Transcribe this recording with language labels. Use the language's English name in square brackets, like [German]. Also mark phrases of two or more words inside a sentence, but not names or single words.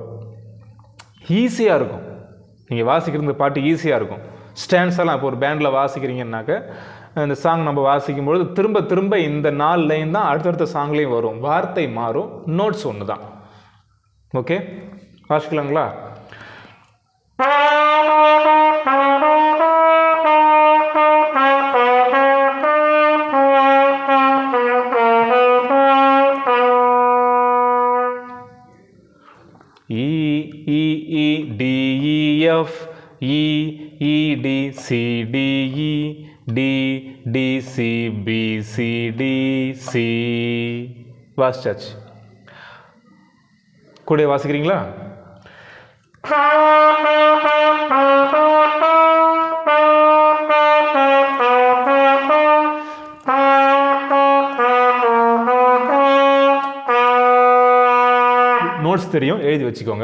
[Tamil] ஈஸியாக இருக்கும். நீங்கள் வாசிக்கிற இந்த பாட்டு ஈஸியாக இருக்கும். ஸ்டாண்ட்ஸெல்லாம் இப்போ ஒரு பேண்டில் வாசிக்கிறீங்கன்னாக்க இந்த சாங் நம்ம வாசிக்கும்பொழுது திரும்ப திரும்ப இந்த 4 லைன் தான் அடுத்தடுத்த சாங்லேயும் வரும். வார்த்தை மாறும், நோட்ஸ் ஒன்று தான். ஓகே, வாசிக்கலாங்களா? [English] E, E, E, D, E, F, E, E, D, C, D, E, D, D, C, B, C, D, C. [Tamil] வாசிச்சாச்சு. கூட வாசிக்கிறீங்களா? நோட்ஸ் தெரியும், எழுதி வச்சுக்கோங்க.